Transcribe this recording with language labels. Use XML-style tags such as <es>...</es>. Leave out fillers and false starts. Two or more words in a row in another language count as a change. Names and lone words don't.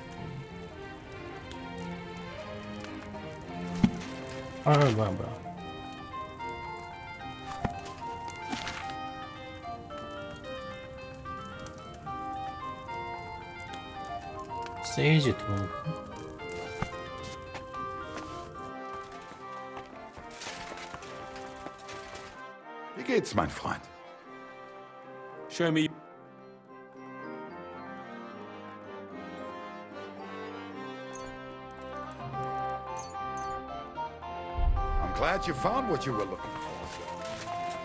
<ko>아 뭐야. 세이지 돈.</ko> <de>Wie geht's, mein Freund?</de> <en>Show me. I'm glad you found what you were looking for, sir.</en>